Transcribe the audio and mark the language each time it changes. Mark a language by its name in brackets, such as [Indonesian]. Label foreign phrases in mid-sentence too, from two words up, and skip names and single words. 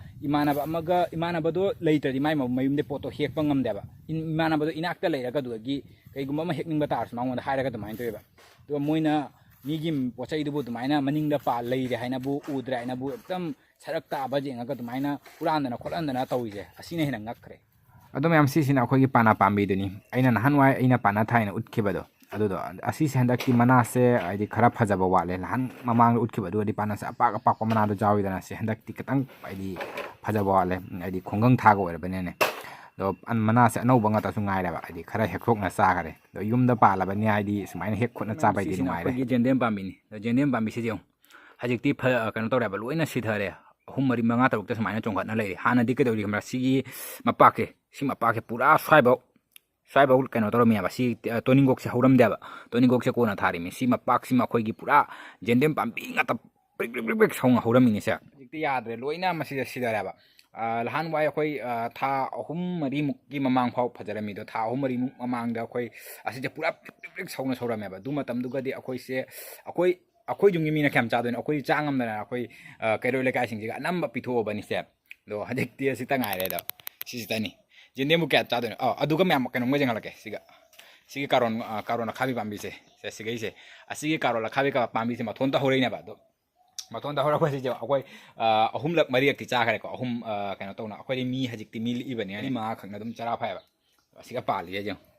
[Manipuri] इमानबदो लेइतदि माइ मयुमदे पोतो हेकपा ngamदेबा इमानबदो इनाक्ता लेरगा दुगी कैगुम्बा अमा हेकनिंगबा तारस मांगोंदा हाइरगा दुमाइन तोयबा तो मोइना मीगी पोचैदुबो दुमाइना मनिंगदा पा लेइरे हाइनाबु उद्रे हाइनाबु एकदम सरक्ता बजेंगा दुमाइना पुरानदना खोलंदना तौइजे असिना हेना ngakkhre अदो मैम सिसिना अखोईगी पाना पाम्बीदुनी अइना नहानवाय अइना पाना थाइना उठखेबदो अदुदो असिसे हंदक्ति मनासे आइदि खरा फजबा वाले लहान ममांग उठखेबदो आइदि पानासे अपाक अपाक मनादो जाविदना से हंदक्ति खतंग आइदि फजबा वाले आइदि खोंगंग थागा ओरबनेने दो अन मनासे अनौबा ngata su ngairaba आइदि खरा हेखोकना चागरे दो युमदा पालाबनी आइदि सुमाइना हेक खोना चाबाइदि नुमाइरे अखोईगी जेंदेम पाम्बिनी जेंदेम पाम्बिसे जेउ हजिक्ति कनो तौरेबा लोइना सिधरे अहुम मरि मंगा तरुकते सुमाइना चोंखतना लेरि हानादि कदौरि हमरा सिगी मपाके पूरा स्वाइबाउ कनो तौरमियाबा सि तोनिंगोक से हौरमदेबा तोनिंगोक से कोना थारिमि सि मपाक सि मखोईगी पूरा जेंदेम पाम्बि ngata प्रिक सौंग हौरमिनि से हजिक्ति याद्रे लोइना मसिदा सिदरेबा लहान वाय अखोई था अहुम मरि मुक्की ममांग फाउ फजरमिदो था अहुम मरि मुक ममांगदा अखोई असिजे पूरा प्रिक सौंग सौरमेबा दु मतमदुगदि अखोई जुंगी मीना क्याम चादोन अखोई चांगमदना अखोई कैरोले काइसिंगजिगा नंबा पिथोबनि से दो हजिक्ति असिता ngaire दा सिसितनी जेंदेमु क्या चादोन अदुगा म्याम कनो मजेंगलके सिगी कारोन खाबी पाम्बिसे से सिगैसे असिगी कारोला खाबी का पाम्बिसे मथोनता होरैनेबा दो मथोनता होरखोसि जे अखोई अहुमलक मरियकति चाखरेको अहुम कनो तौना अखोई मी हजिक्ति मी लिबनि अनि मा खंगना दुम चरा फायबा असिगा पालिए जे